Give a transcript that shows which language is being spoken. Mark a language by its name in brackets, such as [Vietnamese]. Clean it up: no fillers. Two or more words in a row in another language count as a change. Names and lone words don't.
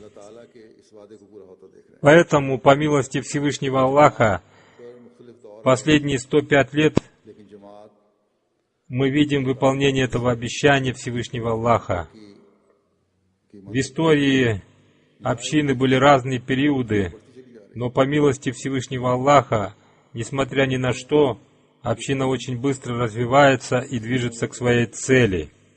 [Urdu] تعالیٰ کے اس وعدے کو پورا ہوتا دیکھ رہے ہیں [Russian] Поэтому, по милости Всевышнего Аллаха, [Urdu] مختلف دور [Russian] последние 105 лет [Urdu] لیکن جماعت [Russian] мы видим выполнение этого обещания Всевышнего Аллаха. [Urdu] की [Russian] В истории общины были разные периоды, но по милости Всевышнего Аллаха, несмотря ни на что, община очень быстро развивается и движется к своей цели.